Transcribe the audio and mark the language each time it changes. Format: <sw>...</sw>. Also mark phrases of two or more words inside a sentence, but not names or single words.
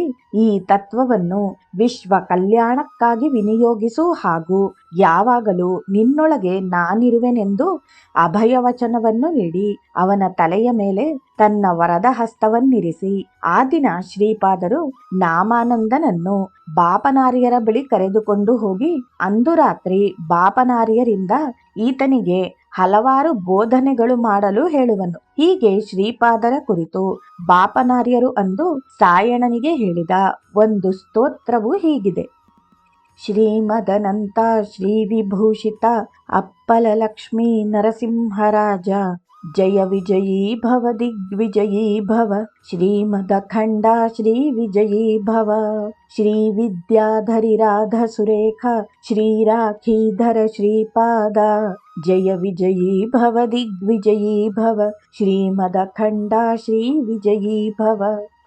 <kn>ಈ ತತ್ವವನ್ನು ವಿಶ್ವ ಕಲ್ಯಾಣಕ್ಕಾಗಿ ವಿನಿಯೋಗಿಸು ಹಾಗೂ ಯಾವಾಗಲೂ ನಿನ್ನೊಳಗೆ ನಾನಿರುವೆನೆಂದು ಅಭಯವಚನವನ್ನು ನೀಡಿ ಅವನ ತಲೆಯ ಮೇಲೆ ತನ್ನ ವರದ ಹಸ್ತವನ್ನಿರಿಸಿ ಆ ದಿನ ಶ್ರೀಪಾದರು ನಾಮಾನಂದನನ್ನು ಬಾಪನಾರ್ಯರ ಬಳಿ ಕರೆದುಕೊಂಡು ಹೋಗಿ ಅಂದು ರಾತ್ರಿ ಬಾಪನಾರ್ಯರಿಂದ ಈತನಿಗೆ ಹಲವಾರು ಬೋಧನೆಗಳು ಮಾಡಲು ಹೇಳುವನು. ಹೀಗೆ ಶ್ರೀಪಾದರ ಕುರಿತು ಬಾಪನಾರ್ಯರು ಅಂದು ಸಾಯಣನಿಗೆ ಹೇಳಿದ ಒಂದು ಸ್ತೋತ್ರವು ಹೀಗಿದೆ.</kn> <sa>ಶ್ರೀಮದನಂತ ಶ್ರೀ ವಿಭೂಷಿತ ಅಪ್ಪಲ ಲಕ್ಷ್ಮೀ ನರಸಿಂಹರಾಜ, ಜಯ ವಿಜಯೀ ಭವ ದಿಗ್ವಿಜಯೀ ಭವ, ಶ್ರೀಮದಖಂಡ ಶ್ರೀ ವಿಜಯೀ ಭವ, ಶ್ರೀ ವಿದ್ಯಾಧರಿ ರಾಧ ಸುರೇಖ ಶ್ರೀರಾಖೀಧರ ಶ್ರೀಪಾದ, ಜಯ ವಿಜಯೀ ಭವ ದಿಗ್ವಿಜಯೀ ಭವ, ಶ್ರೀಮದಖಂಡ ಶ್ರೀ ವಿಜಯೀ ಭವ.</sa>